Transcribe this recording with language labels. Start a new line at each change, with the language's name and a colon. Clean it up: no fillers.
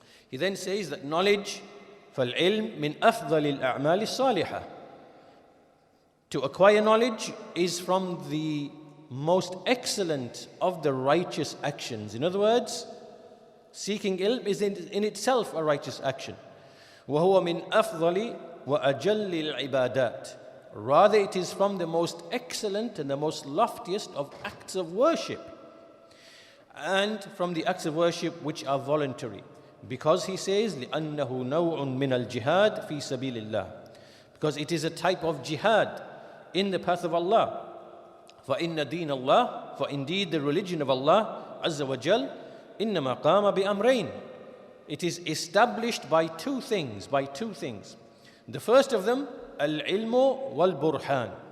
English: He then says that knowledge,
Arabic: فَالْعِلْمِ مِنْ أَفْضَلِ الْأَعْمَالِ الصَّالِحَةِ,
English: to acquire knowledge is from the most excellent of the righteous actions. In other words, seeking ilm is in itself a righteous action.
Arabic: وَهُوَ مِنْ أَفْضَلِ وَأَجَلِّ الْعِبَادَاتِ.
English: Rather, it is from the most excellent and the most loftiest of acts of worship, and from the acts of worship which are voluntary. Because he says,
Arabic: لِأَنَّهُ نَوْعٌ مِنَ الْجِهَادِ فِي سَبِيلِ اللَّهِ.
English: Because it is a type of jihad in the path of Allah.
Arabic: فَإِنَّ دِينَ اللَّهِ,
English: for indeed the religion of Allah Azza wa Jal,
Arabic: إِنَّمَا قَامَ بِأَمْرَيْنِ.
English: It is established by two things. The first of them,
Arabic: al-ilmu wal-burhan.